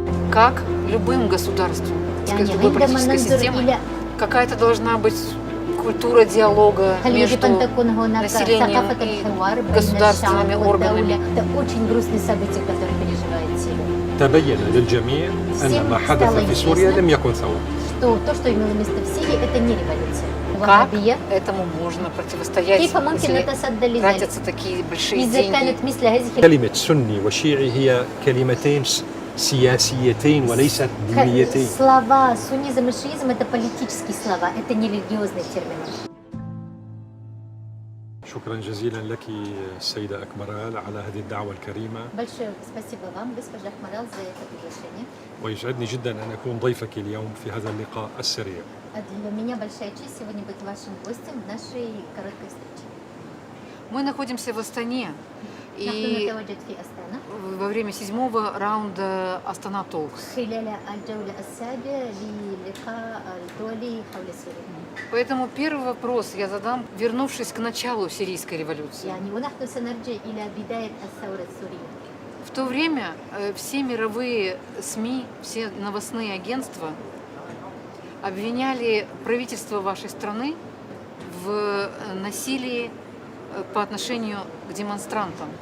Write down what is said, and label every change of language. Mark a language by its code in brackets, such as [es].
[ru] Как любым государством, любой политической системой, какая-то должна быть культура диалога между населением и государственными органами. Это очень грустные события, которые переживает Сирия. [ar] تبين للجميع أن ما حدث في سوريا لم يكن ثورة. [ru] Что то, что имело место в Сирии, это не революция. Как этому можно противостоять, [ar] كيف ممكن [ru] если [ar] نتصدى لذلك؟ [ru] тратятся такие большие [ar] إذا [ru] деньги? [ar] كانت مثل هذه كلمة سني وشيعي هي كلمتين سياسيتين وليست دينيتين. [ru] слова суннизм и шиизм это политические слова, это не религиозные термины. [ar] شكرا جزيلا لك السيدة أكمرال على هذه الدعوة الكريمة. [ru] Большое спасибо вам, госпожа Акмарал, за это приглашение. [ar] ويسعدني جدا أن أكون ضيفك اليوم في هذا اللقاء السريع. [ru] Для меня большая честь сегодня быть вашим гостем в нашей короткой встрече. Мы находимся в Астане, [ar] نحن [ru] и [ar] نتواجد في أستانا [ru] во время 7-го раунда Астана Talks. [ar] خلال الجولة السابعة للقاء الدولي حول سوريا. [ru] Поэтому первый вопрос я задам, вернувшись к началу сирийской революции. [ar] يعني ونحن سنرجع إلى بداية الثورة السورية. [ru] В то время все мировые СМИ, все новостные агентства обвиняли правительство вашей страны в насилии по отношению к демонстрантам.